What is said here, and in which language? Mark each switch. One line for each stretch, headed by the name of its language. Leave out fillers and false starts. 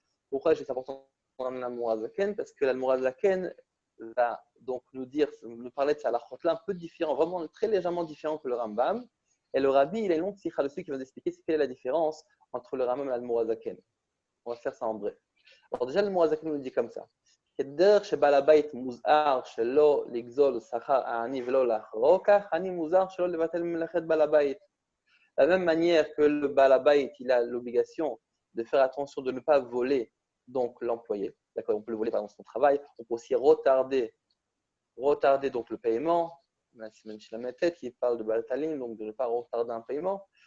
French: Pourquoi c'est important de ramener l'Almorazaken? Parce que l'Almorazaken va donc nous parler de ça, la là un peu différent, vraiment très légèrement différent que le Rambam. Et le Rabbi, il a une longue sikha dessus qui va nous expliquer quelle est la différence entre le Rambam et l'Almorazaken. On va faire ça en bref. Alors déjà, l'Almorazaken nous dit comme ça.
Hebrew: כדרך שבעל הבית מוזהר שלא לגזול שכר העני ולא לאחרו, כך אני מוזהר שלא לבטל מלאכת בעל הבית.
French: De la même manière que le balabait, il a l'obligation de faire attention de ne pas voler donc l'employé. D'accord, on peut le voler par son travail. On peut aussi retarder donc le paiement. Même si la tête qui parle de balatalim, donc de ne pas retarder un paiement.